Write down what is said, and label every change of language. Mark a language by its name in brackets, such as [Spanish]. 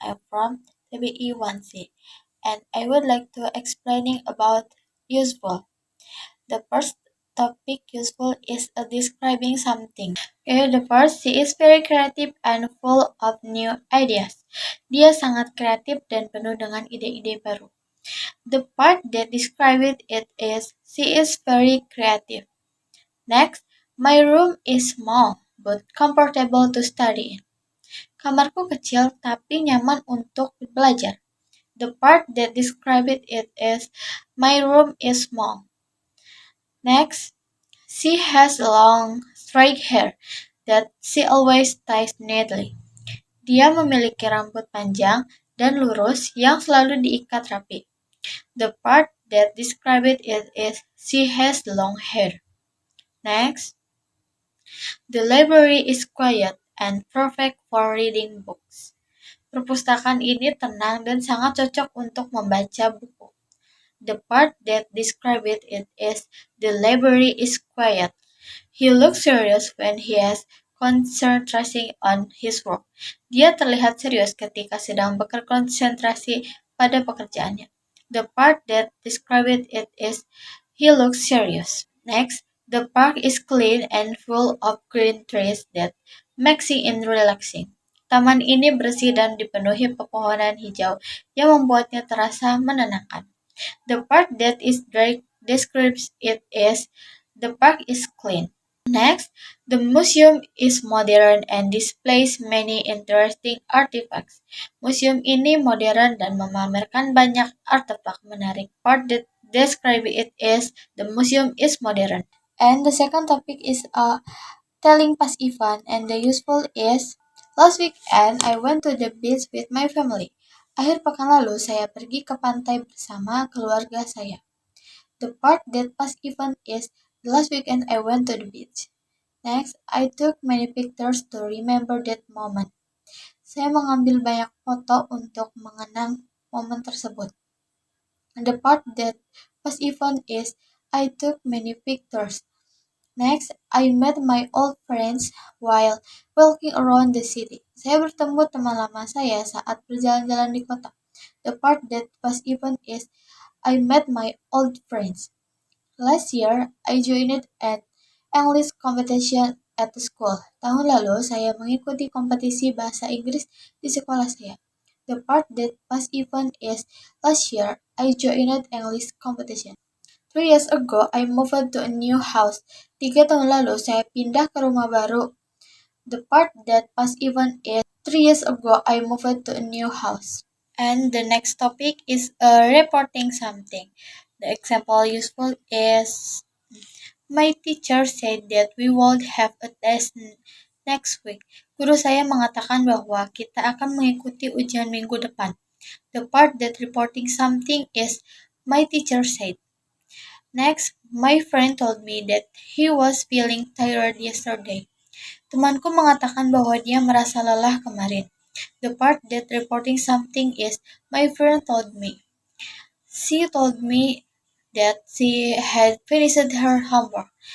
[English] I'm from TBE 1C, and I would like to explaining about useful. The first topic useful is describing something. Okay, the first, she is very creative and full of new ideas. [Indonesian] Dia sangat kreatif dan penuh dengan ide-ide baru. [English] The part that describes it is she is very creative. Next, my room is small but comfortable to study in. [Indonesian] Kamarku kecil tapi nyaman untuk belajar. [English] The part that describes it is my room is small. Next, she has long, straight hair that she always ties neatly. [Indonesian] Dia memiliki rambut panjang dan lurus yang selalu diikat rapi. [English] The part that describes it is she has long hair. Next, the library is quiet and perfect for reading books. [Indonesian] Perpustakaan ini tenang dan sangat cocok untuk membaca buku. [English] The part that describes it is the library is quiet. He looks serious when he is concentrating on his work. [Indonesian] Dia terlihat serius ketika sedang berkonsentrasi pada pekerjaannya. [English] The part that describes it is he looks serious. Next, the park is clean and full of green trees that makes it relaxing. [Indonesian] Taman ini bersih dan dipenuhi pepohonan hijau yang membuatnya terasa menenangkan. [English] The part that is describes it is the park is clean. Next, the museum is modern and displays many interesting artifacts. [Indonesian] Museum ini modern dan memamerkan banyak artefak menarik. [English] Part that describe it is the museum is modern. And the second topic is telling past event, and the useful is last weekend I went to the beach with my family. [Indonesian] Akhir pekan lalu saya pergi ke pantai bersama keluarga saya. [English] The part that past event is the last weekend I went to the beach. Next, I took many pictures to remember that moment. [Indonesian] Saya mengambil banyak foto untuk mengenang momen tersebut. [English] The part that past event is I took many pictures. Next, I met my old friends while walking around the city. [Indonesian] Saya bertemu teman lama saya saat berjalan-jalan di kota. [English] The part that past event is I met my old friends. Last year, I joined an English competition at the school. [Indonesian] Tahun lalu, saya mengikuti kompetisi bahasa Inggris di sekolah saya. [English] The part that past event is last year, I joined English competition. 3 years ago, I moved to a new house. [Indonesian] 3 tahun lalu, saya pindah ke rumah baru. [English] The part that past event is 3 years ago, I moved to a new house. And the next topic is reporting something. The example useful is my teacher said that we would have a test next week. [Indonesian] Guru saya mengatakan bahwa kita akan mengikuti ujian minggu depan. [English] The part that reporting something is my teacher said. Next, my friend told me that he was feeling tired yesterday. [Indonesian] Temanku mengatakan bahwa dia merasa lelah kemarin. [English] The part that reporting something is my friend told me. She told me that she had finished her homework.